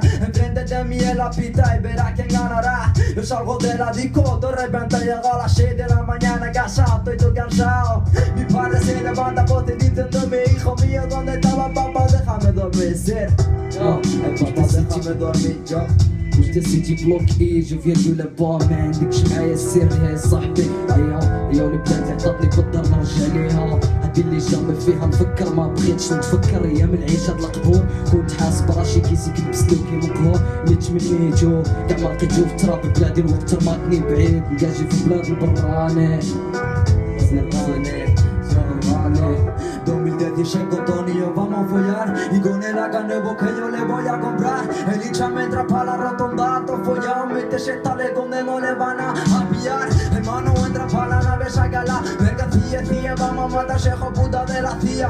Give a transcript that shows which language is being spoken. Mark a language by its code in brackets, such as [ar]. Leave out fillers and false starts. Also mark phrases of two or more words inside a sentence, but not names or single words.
[es] Enfrente de mí en la pista y verás quién ganará. Yo salgo de la disco, de repente llego a las 6 de la mañana casado, estoy cansado. Mi padre se levanta por te diciéndome, hijo mío, ¿dónde estaba papá? Déjame dormir, yo, papá, déjame dormir, yo. [ar] وش تسيتي بلوكي جو فيا نقول با ما عندكش معايا السر يا صاحبي. يا ولاد عطاتني بالدار نرجع ليها. هادي اللي جامي فيها نفكر ما بغيتش نتفكر ايام العيش هاد القبور. كنت حاسب راسي كيسي كنلبس لوكي مقهور. اللي تمنيتو كاع ما لقيتو في تراب بلادي الوقت رماتني بعيد. نقاجي في بلاد البراني زراني [es] 2015 Tonio vamos a follar y con el AK nuevo que yo le voy a comprar. El hincha me entra pa' la rotonda, todo follado, mete sale donde no le van a pillar. Hermano entra pa' la nave, saca la mercancía, vamos a matar ese hijo puta de la CIA.